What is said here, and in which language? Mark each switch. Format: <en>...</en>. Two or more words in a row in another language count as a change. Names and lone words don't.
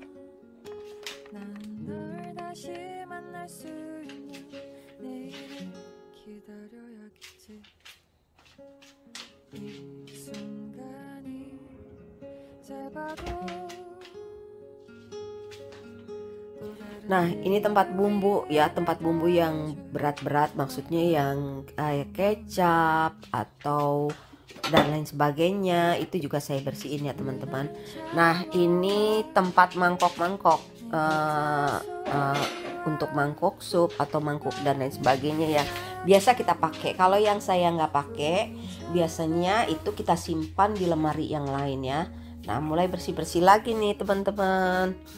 <ko>난 널 다시 만날 수 있는 내일을 기다려야겠지. 이 순간이</ko> <id>Nah, ini tempat bumbu ya, tempat bumbu yang berat-berat, maksudnya yang kayak kecap atau dan lain sebagainya, itu juga saya bersihin ya teman-teman. Nah, ini tempat mangkok-mangkok untuk mangkok sup atau mangkuk dan lain sebagainya ya. Biasa kita pakai. Kalau yang saya nggak pakai, biasanya itu kita simpan di lemari yang lain ya. Nah, mulai bersih-bersih lagi nih teman-teman.</id>